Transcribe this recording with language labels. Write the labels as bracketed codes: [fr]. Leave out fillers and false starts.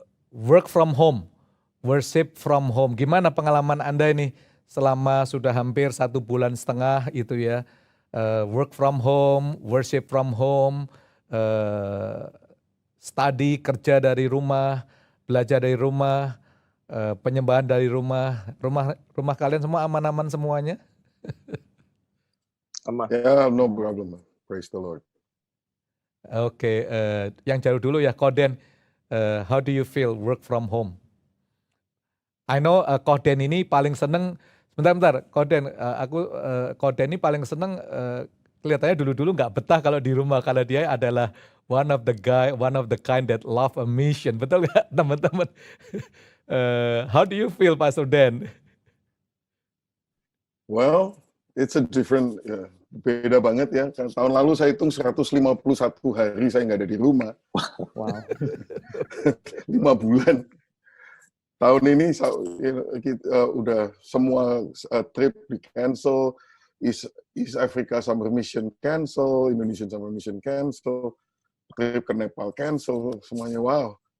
[en] work from home, worship from home. [id] Gimana pengalaman Anda ini selama sudah hampir 1,5 bulan itu ya, [en] work from home, worship from home, [id] eh, study, kerja dari rumah, belajar dari rumah, penyembahan dari rumah. Rumah kalian semua aman-aman semuanya? [en] Yeah, no problem. Praise the Lord. [id] Oke, yang jauh dulu ya, Koden. [en] How do you feel work from home? [id] I know Koden ini paling seneng, bentar, Koden, Koden ini paling seneng, kelihatannya dulu-dulu nggak betah kalau di rumah, kalau dia adalah [en] one of the kind that love a mission, [id] betul nggak teman-teman? [en] How do you feel, Pastor Dan? Well, it's a different, [id] beda banget ya. Tahun lalu saya hitung 151 hari saya nggak ada di rumah. [en] Wow. [id] 5 bulan. Tahun ini udah semua trip di cancel, East Africa Summer Mission cancel, Indonesian Summer Mission cancel, trip ke Nepal cancel, semuanya wow.